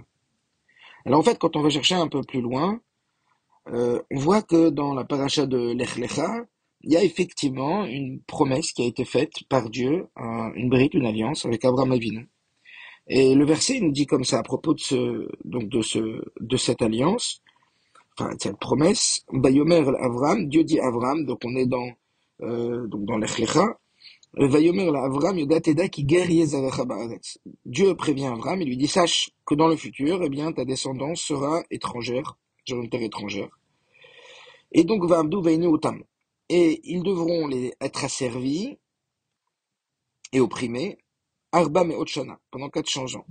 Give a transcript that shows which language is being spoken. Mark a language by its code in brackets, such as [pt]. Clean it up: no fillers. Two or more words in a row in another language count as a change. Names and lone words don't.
[fr] Alors en fait, quand on va chercher un peu plus loin, on voit que dans la paracha de Lech Lecha, il y a effectivement une promesse qui a été faite par Dieu, une brite, une alliance avec Abraham Avinu. Et le verset nous dit comme ça à propos de cette alliance, enfin de cette promesse. [he] ויאמר אברם, [fr] Dieu dit Avram, donc on est dans Lech Lecha. [he] ויאמר אברם ידע תדע כי גר זרעך בארץ. [fr] Dieu prévient Avram et lui dit sache que dans le futur, eh bien ta descendance sera étrangère, sur une terre étrangère. Et donc [he] ועמדו ועינו אותם. [fr] Et ils devront être asservis et opprimés [he] ארבע מאות שנה, [fr] pendant 400 ans.